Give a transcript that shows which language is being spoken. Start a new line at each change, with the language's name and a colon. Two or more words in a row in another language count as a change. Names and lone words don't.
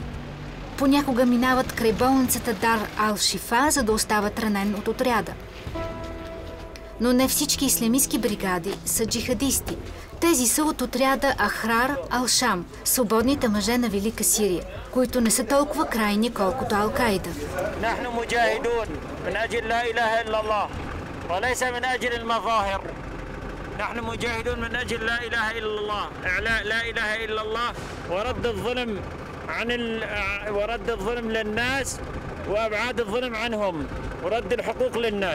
Bulgarian: Понякога минават край болницата Дар Ал-Шифа, за да остават ранен от отряда. Но не всички ислямистски бригади са джихадисти. Тези са от отряда Ахрар Ал-Шам, свободните мъже на Велика Сирия, които не са толкова крайни, колкото Ал-Кайда.
Arabic: وليس من أجل المظاهر، نحن مجاهدون من أجل لا إله إلا الله، إعلاء لا إله إلا الله ورد الظلم ورد الظلم للناس وأبعاد الظلم عنهم ورد الحقوق للناس.